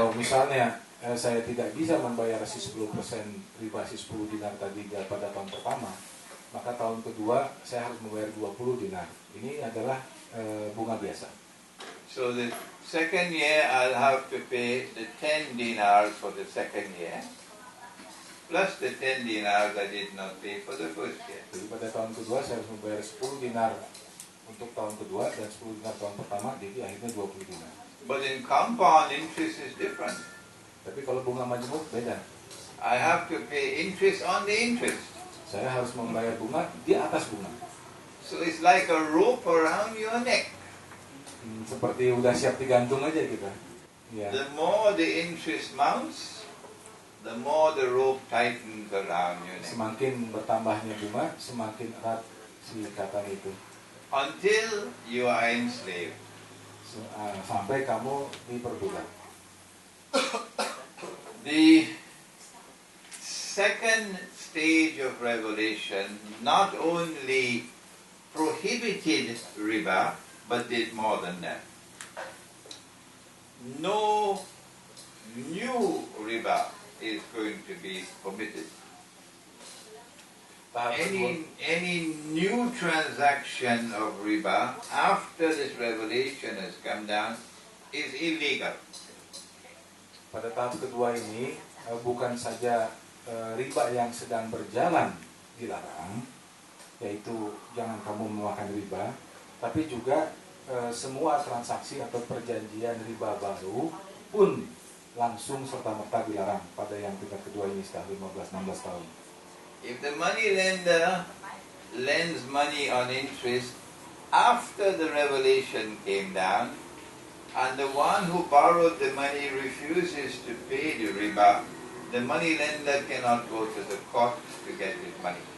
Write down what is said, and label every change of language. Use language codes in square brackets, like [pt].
[id] Kalau misalnya saya tidak bisa membayar si 10% riba, si 10 dinar tadi pada tahun pertama, maka tahun kedua saya harus membayar 20 dinar. Ini adalah bunga biasa. [en] So the second year I'll have to pay the 10 dinars for the second year, plus the 10 dinars I did not pay for the first year. [id] Jadi pada tahun kedua saya harus membayar 10 dinar untuk tahun kedua dan 10 dinar tahun pertama, jadi akhirnya 20 dinar. [en] But in compound, interest is different. [id] Tapi kalau bunga majmuk beda. [en] I have to pay interest on the interest. [id] Saya harus membayar bunga di atas bunga. [en] So it's like a rope around your neck. [id] Seperti udah siap digantung aja kita. Ya. [en] The more the interest mounts, the more the rope tightens around your neck. [id] Semakin bertambahnya bunga, semakin erat si ikatan itu. [en] Until you are enslaved. [id] Sampai kamu diperbudak. [en] The second stage of revelation not only prohibited riba, but did more than that. No new riba is going to be permitted. Any new transaction of riba after this revelation has come down is illegal. [id] Pada tahap kedua ini bukan saja riba yang sedang berjalan dilarang, yaitu jangan kamu memakan riba, tapi juga semua transaksi atau perjanjian riba baru pun langsung serta-merta dilarang pada yang tingkat kedua ini setelah 15-16 tahun. [en] If the money lender lends money on interest after the revelation came down, and the one who borrowed the money refuses to pay the riba, the money lender cannot go to the court to get his money.